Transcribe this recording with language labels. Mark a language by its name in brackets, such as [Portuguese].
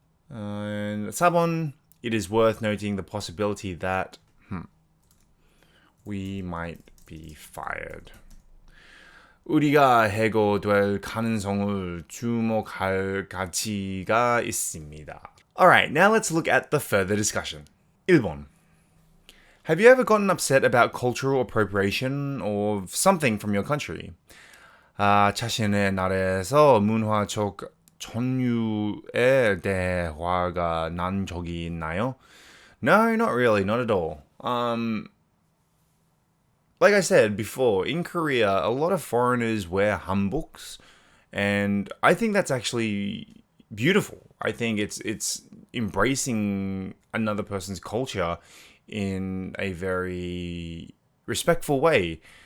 [English] 4번, it is worth noting the possibility that we might be fired. [Korean] 우리가 해고될 가능성을 주목할 가치가 있습니다. [English] Alright, now let's look at the further discussion. [Korean] 1번. [English] Have you ever gotten upset about cultural appropriation or something from your country? [Korean] 자신의 나라에서 문화적 전유에 대해 화가 난 적이 있나요? [English] No, not really, not at all. Like I said before, in Korea, a lot of foreigners wear hanboks, and I think that's actually beautiful. I think it's embracing another person's culture in a very respectful way.